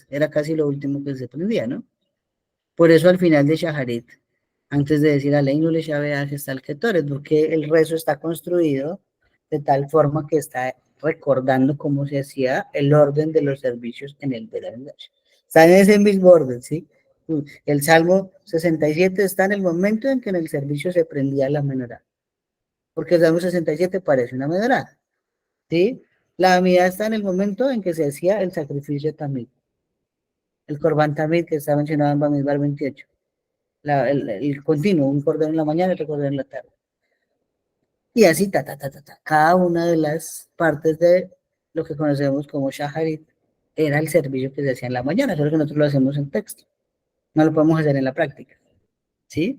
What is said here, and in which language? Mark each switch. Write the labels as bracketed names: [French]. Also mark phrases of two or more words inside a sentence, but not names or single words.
[Spanish] Era casi lo último que se prendía, ¿no? Por eso al final de Shaharit, antes de decir [Hebrew] עלינו לשבח, [Spanish] está el Ketoret, porque el rezo está construido de tal forma que está recordando cómo se hacía el orden de los servicios en el [Hebrew] בית המקדש. [Spanish] Está en ese mismo orden, ¿sí? El Salmo 67 está en el momento en que en el servicio se prendía la menorá, porque el Salmo 67 parece una menorá, ¿sí? La Amidá está en el momento en que se hacía el sacrificio tamid, el [Hebrew] קרבן תמיד [Spanish] que está mencionado en Bamidbar 28. El continuo, un cordero en la mañana y otro cordero en la tarde. Y así, cada una de las partes de lo que conocemos como Shaharit era el servicio que se hacía en la mañana, solo que nosotros lo hacemos en texto, no lo podemos hacer en la práctica, ¿sí?